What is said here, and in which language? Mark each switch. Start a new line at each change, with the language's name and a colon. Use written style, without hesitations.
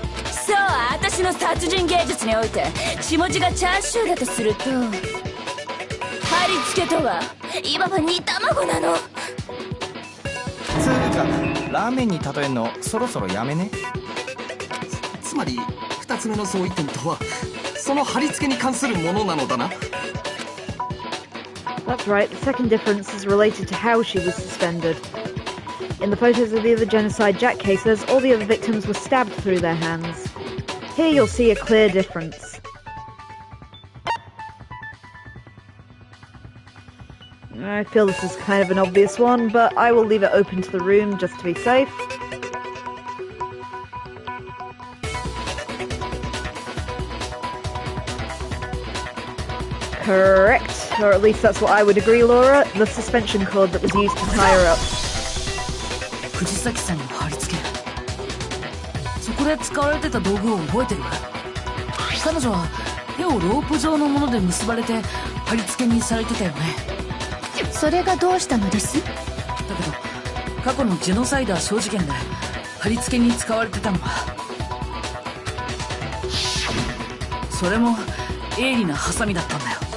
Japanese: そう、私の殺人芸術において血文字がチャーシューだとすると、貼り付けとはいわば煮卵なの。つうかラーメンに例えんのそろそろやめね。つまり2つ目の相違点とはその貼り付けに関するものなのだな。
English: That's right, the second difference is related to how she was suspended. In the photos of the other Genocide Jack cases, all the other victims were stabbed through their hands. Here you'll see a clear difference. I feel this is kind of an obvious one, but I will leave it open to the room just to be safe. Correct, or at least that's what I would agree, Laura. The suspension cord that was used to tie her up.
Japanese: 藤崎さんの貼り付け、そこで使われてた道具を覚えてる？彼女は手をロープ状のもので結ばれて貼り付けにされてたよね。それがどうしたのです？だけど過去のジェノサイダー小事件で貼り付けに使われてたのは、それも鋭利なハサミだったんだよ。